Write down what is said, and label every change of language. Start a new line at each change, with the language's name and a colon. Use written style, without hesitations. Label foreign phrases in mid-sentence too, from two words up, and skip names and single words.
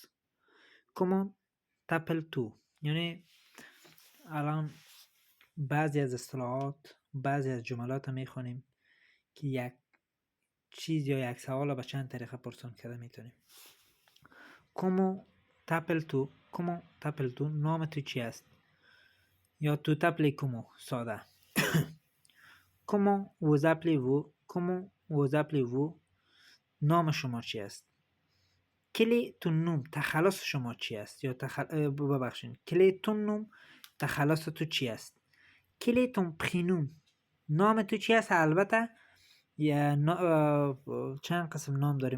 French: Comment t'appelles-tu,
Persian: یعنی الان بعضی از اصطلاحات، بعضی از جملات میخونیم که یک چیز یا یک سوال به چند طریقه پرسان کرده میتونیم.
French: Comment t'appelles-tu, comment t'appelles-tu,
Persian: نام تو چی است؟
French: یا Tu t'appelles comment, ساده. Comment vous appelez-vous? Comment vous appelez-vous?
Persian: نام شما چی است؟
French: Quel est ton nom,
Persian: تخلص شما چی است؟ یا ببخشین،
French: Quel est ton nom,
Persian: تخلص تو چی است؟
French: Quel est ton prénom,
Persian: نام تو چی است؟ البته یا چند قسم نام داریم.